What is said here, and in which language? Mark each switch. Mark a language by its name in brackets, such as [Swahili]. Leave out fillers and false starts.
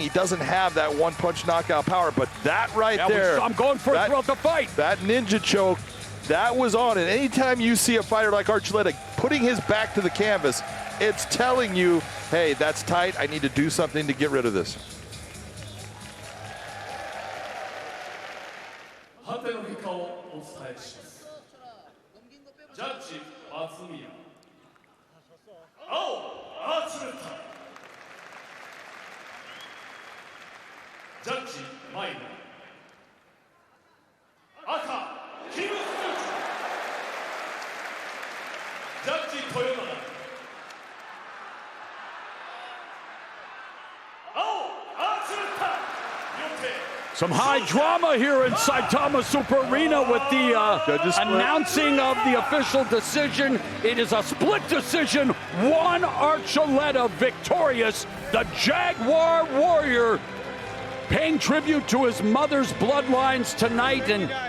[English] He doesn't have that one-punch knockout power, but that right there. I'm going for it throughout the fight. That ninja choke, that was on it. Anytime you see a fighter like Archuleta putting his back to the canvas, it's telling you, hey, that's tight. I need to do something to get rid of this. [Japanese] 判定の結果をお伝えします。ジャッジ松宮、青アーチュレッタ、ジャッジマイナ、赤キムスーチ、ジャッジ豊永、青アーチュレッタ、予定。 [English] Some high drama here in Saitama Super Arena with the announcing of the official decision. It is a split decision. Juan Archuleta victorious. The Jaguar Warrior paying tribute to his mother's bloodlines tonight, and